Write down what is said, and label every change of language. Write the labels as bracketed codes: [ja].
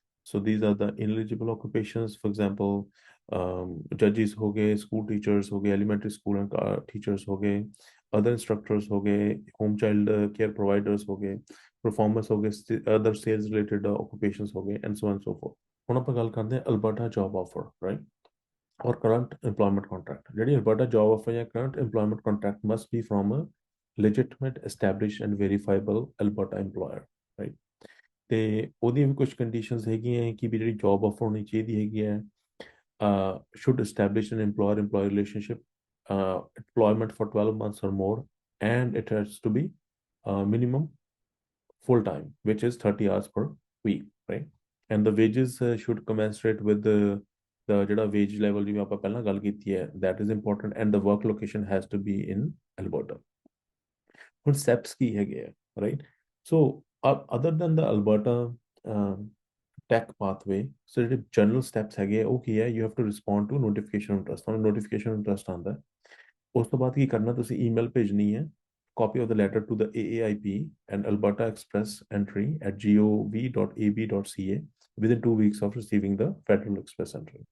[en] So these are the ineligible occupations, for example, judges ਹੋ ਗਏ, school teachers ਹੋ ਗਏ, elementary school and teachers ਹੋ ਗਏ, other instructors ਹੋ ਗਏ, home child care providers ਹੋ ਗਏ, performers ਹੋ ਗਏ, other sales related occupations ਹੋ ਗਏ, and so on and so forth. [pa] ਹੁਣ ਆਪਾਂ ਗੱਲ ਕਰਦੇ ਹਾਂ Alberta job offer, right? [en] Or current employment contract. ਜਿਹੜੀ Alberta job offer ਜਾਂ current employment contract must be from a legitimate, established and verifiable Alberta employer, right? [pa] ਤੇ ਉਹਦੀਆਂ ਵੀ ਕੁਝ ਕੰਡੀਸ਼ਨਸ ਹੈਗੀਆਂ ਕਿ ਵੀ ਜਿਹੜੀ ਜੌਬ ਆਫਰ ਹੋਣੀ ਚਾਹੀਦੀ ਹੈਗੀ ਹੈ, [en] should establish an employer-employee relationship, employment for 12 months or more, and it has to be minimum full time, which is 30 hours per week, right? And the wages should commensurate with the ਜਿਹੜਾ wage level [pa] ਜਿਵੇਂ ਆਪਾਂ ਪਹਿਲਾਂ ਗੱਲ ਕੀਤੀ ਹੈ, [en] that is important, and the work location has to be in Alberta. [pa] ਹੁਣ steps ਕੀ ਹੈਗੇ ਆ, right? [en] So other than the Alberta tech pathway, so ਜਿਹੜੇ general steps ਹੈਗੇ ਆ [pa] ਉਹ ਕੀ ਹੈ, [en] you have to respond to notification of trust. [pa] ਤੁਹਾਨੂੰ notification of trust ਆਉਂਦਾ ਹੈ, ਉਸ ਤੋਂ ਬਾਅਦ ਕੀ ਕਰਨਾ, ਤੁਸੀਂ email ਭੇਜਣੀ ਹੈ, [en] copy of the letter to the AAIP and Alberta Express Entry at gov.ab.ca within 2 weeks of receiving the Federal Express Entry.